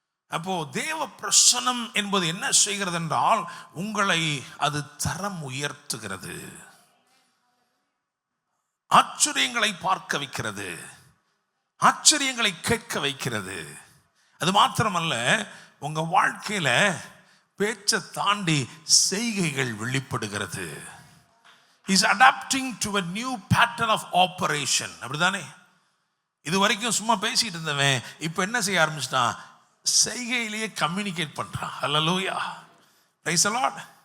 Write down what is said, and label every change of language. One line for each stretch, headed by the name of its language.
Tamil: அப்போ தேவ பிரசன்னம் என்பது என்ன செய்கிறது என்றால், உங்களை அது தரம் உயர்த்துகிறது, ஆச்சரியங்களை பார்க்க வைக்கிறது, ஆச்சரியங்களை கேட்க வைக்கிறது. அது மாத்திரமல்ல, உங்க வாழ்க்கையில பேச்சை தாண்டி செய்கைகள் வெளிப்படுகிறது.
English: He's adapting to a new pattern of operation.
Tamil: அப்படிதானே? இது வரைக்கும் சும்மா பேசிட்டு இருந்தவன் இப்போ என்ன செய்ய ஆரம்பிச்சிட்டான்? செய்கையிலேயே கம்யூனிகேட் பண்றான். ஹல்லேலூயா.
English: Praise the lord.